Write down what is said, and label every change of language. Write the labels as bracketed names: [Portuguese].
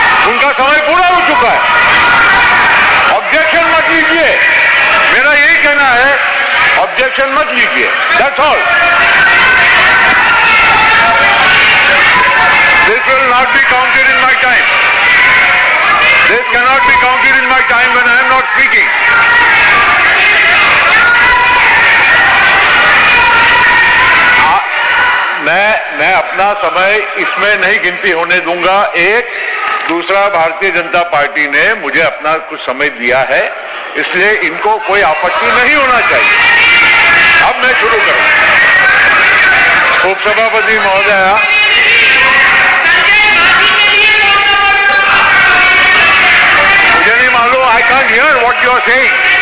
[Hindi] उनका समय पूरा हो चुका है। ऑब्जेक्शन मत लीजिए, मेरा यही कहना है, ऑब्जेक्शन मत लीजिए। [English] That's all. This will not be counted in my time. This cannot be counted in my time when I am not speaking. [Hindi] मैं अपना समय इसमें नहीं गिनती होने दूंगा। एक दूसरा, भारतीय जनता पार्टी ने मुझे अपना कुछ समय दिया है, इसलिए इनको कोई आपत्ति नहीं होना चाहिए। अब मैं शुरू करूं। उपसभापति महोदया, मुझे नहीं मालूम, [English] I can't hear what you are saying.